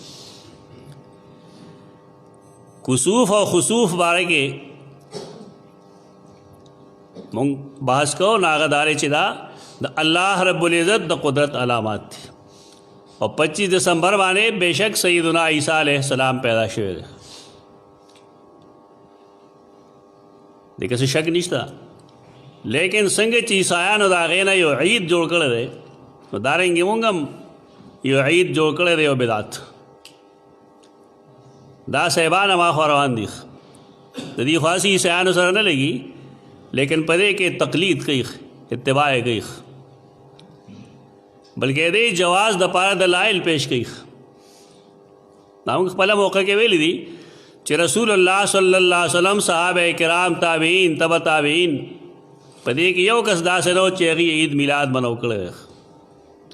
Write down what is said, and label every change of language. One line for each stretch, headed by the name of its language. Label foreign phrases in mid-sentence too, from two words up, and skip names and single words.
Pashto: کسوف او خسوف باره کې مونږ بحث کوو نو هغه دا دی چې دا د
Arabic: الله رب العزت
Pashto: د قدرت علامات دي او 25 دسمبر باندې بېشک سیدنا عیسی
Arabic: علیہ السلام
Pashto: پیدا شوی دی دیکھا سے شک نشتا لیکن څنګه چې عیسایانو د هغې نه یو عید جوړ کړی دی نو دارنګې مونږ هم یو عید جوړ کړی دی یو بدعت دا صاحبان هماخوا روان دي د دې خاصې عیسایانو سره نه لګي لیکن په دې کې تقلید کوي اتباع کوي بلکې دې جواز د پاره دلایل پیش کوي دا موږ خپله موقع کې ویلی دي چې رسول الله
Arabic: صلی الله علیه وسلم
Pashto: صحابه کرام تابعین تبع تابعین په دې کې یو کس داسې نو چې هغې عید میلاد منو کړی